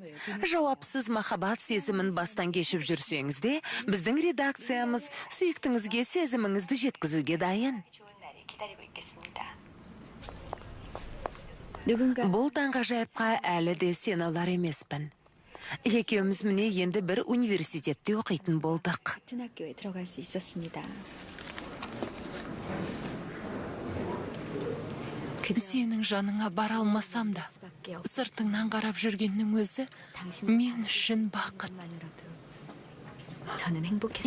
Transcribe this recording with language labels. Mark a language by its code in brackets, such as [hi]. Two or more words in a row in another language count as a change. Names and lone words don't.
[kk] Жауапсыз махаббат сезімін бастан кешіп жүрсеңізде, біздің редакциямыз сүйіктіңізге сезіміңізді жеткізуге дайын. Бұл таңғажайыпқа әлі де сен алар емеспін. Екеуміз міне енді бір университетте оқитын болдық. [ko] 같은 학교에 들어갈 수 있었습니다. [kk] Сенің жаныңа бара алмасам да, сыртыңнан қарап жүргеннің өзі мен үшін бақыт. [ko] 저는 행복했어요.